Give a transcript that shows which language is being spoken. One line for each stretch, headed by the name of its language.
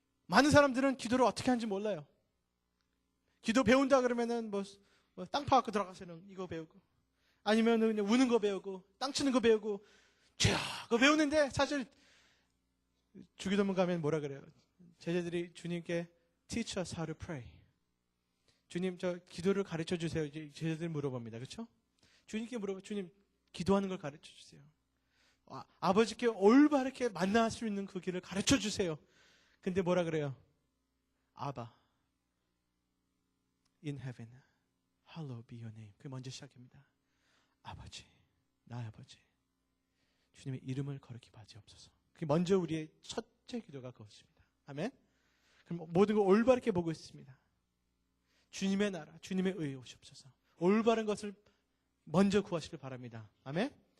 Korean: 많은 사람들은 기도를 어떻게 하는지 몰라요. 기도 배운다 그러면은 땅 파갖고 들어가서는 이거 배우고, 아니면 그냥 우는 거 배우고, 땅 치는 거 배우고, 그거 배우는데 사실 주기도문 가면 뭐라 그래요? 제자들이 주님께
English: teach us how to pray.
Korean: 주님, 저 기도를 가르쳐 주세요. 이제 제자들이 물어봅니다. 그렇죠? 주님께 물어봐. 주님, 기도하는 걸 가르쳐 주세요. 아버지께 올바르게 만날 수 있는 그 길을 가르쳐 주세요. 근데 뭐라 그래요?
English: 아바 in heaven, hallowed be your name.
Korean: 그게 먼저 시작합니다. 아버지, 나의 아버지, 주님의 이름을 거룩히 받으옵소서. 그게 먼저 우리의 첫째 기도가 그것입니다. 아멘. 그럼 모든 걸 올바르게 보고 있습니다. 주님의 나라, 주님의 의에 오시옵소서. 올바른 것을 먼저 구하시길 바랍니다. 아멘.